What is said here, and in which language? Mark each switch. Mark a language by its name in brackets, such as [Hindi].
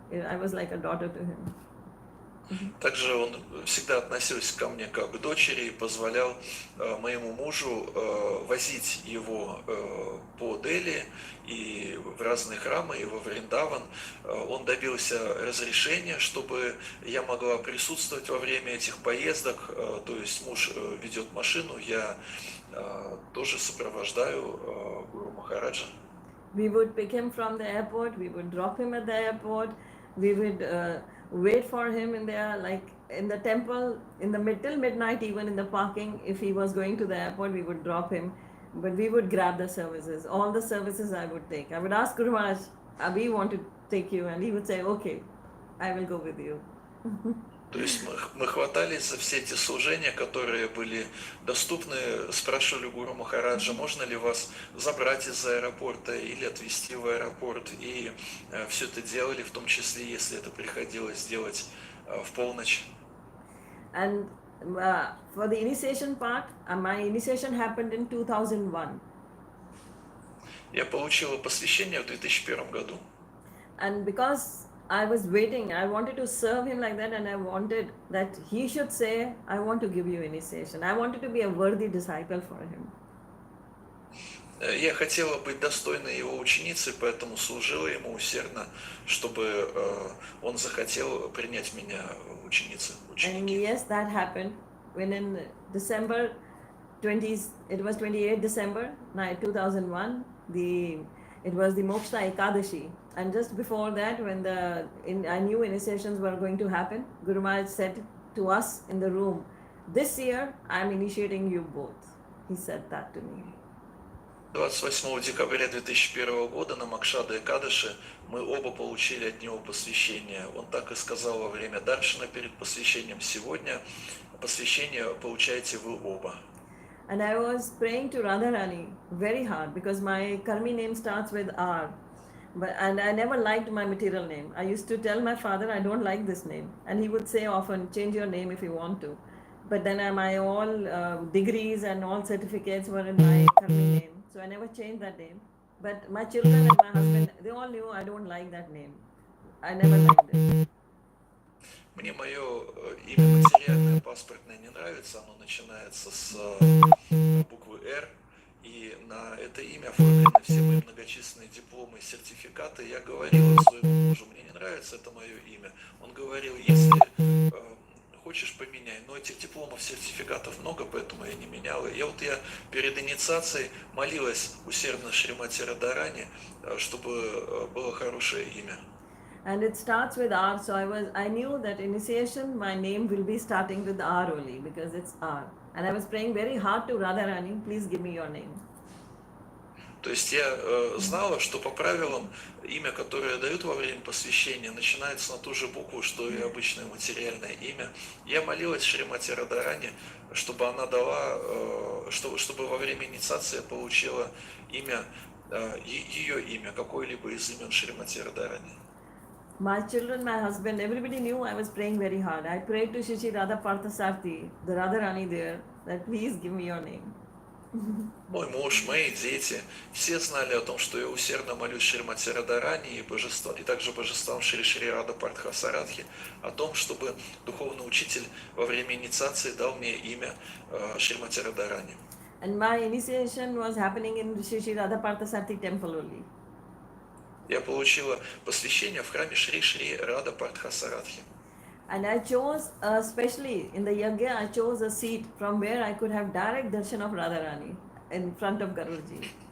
[English] I was like a daughter to him. [Russian] Также он всегда относился ко мне как к дочери и позволял моему мужу возить его по Дели и в разные храмы, и во Вриндаван. Он добился разрешения, чтобы я могла присутствовать во время этих поездок. То есть муж ведет машину, я тоже сопровождаю Гуру Махараджа. [English] We would pick him from the airport, we would drop him at the airport, we would wait for him in there, like in the temple, in the till midnight, even in the parking. If he was going to the airport, we would drop him, but we would grab the services. All the services I would take. I would ask Guru Maharaj, we want to take you, and he would say, okay, I will go with you. [Russian] То есть мы хватались за все эти служения, которые были доступны, спрашивали Гуру Махараджа, можно ли вас забрать из аэропорта или отвезти в аэропорт. И все это делали, в том числе, если это приходилось делать в полночь. [English] And for the initiation part, my initiation happened in 2001. [Russian] Я получила посвящение в 2001 году. [English] And because I was waiting, I wanted to serve him like that, and I wanted that he should say, I want to give you initiation. I wanted to be a worthy disciple for him. [Russian] Я хотела быть достойной его ученицей, поэтому служила ему усердно, чтобы он захотел принять меня ученицей. [English] And yes, that happened. When in December 20s, it was 28 December 2001, it was the Moksha Ekadashi. And just before that, when I knew initiations were going to happen, Guru Maharaj said to us in the room, this year I am initiating you both. He said that to me. [Russian] 28 декабря 2001 года на Мокшада Экадаши мы оба получили от него посвящение. Он так и сказал во время даршана перед посвящением: сегодня посвящение получаете вы оба. [English] And I was praying to Radharani very hard because my Karmi name starts with R. And I never liked my material name. I used to tell my father, I don't like this name. And he would say often, change your name if you want to. But then my all degrees and all certificates were in my Karmi name. So I never changed that name. But my children and my husband, they all knew I don't like that name. I never liked it. [Russian] Мне мое имя материальное, паспортное не нравится. Оно начинается с буквы «Р». И на это имя оформлены все мои многочисленные дипломы и сертификаты. Я говорил своему мужу, мне не нравится это мое имя. Он говорил, если хочешь, поменяй. Но этих дипломов, сертификатов много, поэтому я не менял. И я перед инициацией молилась усердно Шримати Радхарани, чтобы было хорошее имя. [English] And it starts with R, so I knew that initiation, my name will be starting with R only because it's R. And I was praying very hard to Radharani, please give me your name. [Russian] То есть я знала, что по правилам имя, которое дают во время посвящения, начинается на ту же букву, что и обычное материальное имя. Я молилась Шримати Радхарани, чтобы она дала, чтобы во время инициации я получила имя, ее имя, какое-либо из имен Шримати Радхарани. [English] My children, my husband, everybody knew I was praying very hard. I prayed to Shishi Radha Parthasarthi, the Radharani there, that please give me your name. [Russian] Мой муж, мои дети, все знали о том, что я усердно молюсь Шримати Радхарани и также божествам Шри Рада Партхасарадхи о том, чтобы духовный учитель во время инициации дал мне имя Шримати Радхарани. [English] And my initiation was happening in Shishi Radha Parthasarthi temple only. [Russian] Я получила посвящение в храме Шри Рада Партхасарадхи. [English] And I chose, especially in the yagya, I chose a seat from where I could have direct darshan of Radharani in front of Garurji.